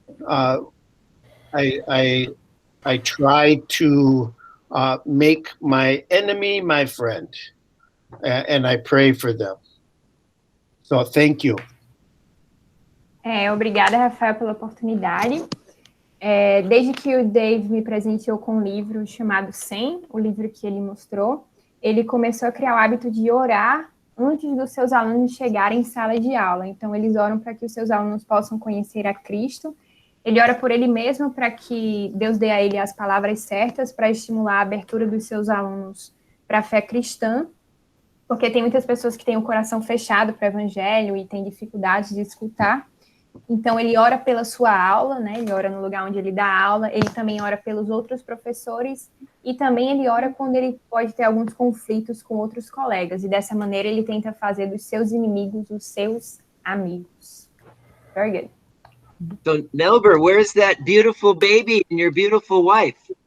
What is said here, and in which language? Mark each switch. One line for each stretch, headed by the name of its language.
English: I try to make my enemy my friend, and I pray for them. So thank you.
Portuguese: Obrigada, Rafael, pela oportunidade. Desde que o Dave me presenteou com um livro chamado 100, o livro que ele mostrou, ele começou a criar o hábito de orar antes dos seus alunos chegarem em sala de aula. Então, eles oram para que os seus alunos possam conhecer a Cristo. Ele ora por ele mesmo para que Deus dê a ele as palavras certas para estimular a abertura dos seus alunos para a fé cristã, porque tem muitas pessoas que têm o coração fechado para o evangelho e têm dificuldade de escutar. Então, ele ora pela sua aula, né? Ele ora no lugar onde ele dá aula, ele também ora pelos outros professores e também ele ora quando ele pode ter alguns conflitos com outros colegas. E dessa maneira, ele tenta fazer dos seus inimigos os seus amigos.
English: Very good. So, Nelber, where's that beautiful baby and your beautiful wife?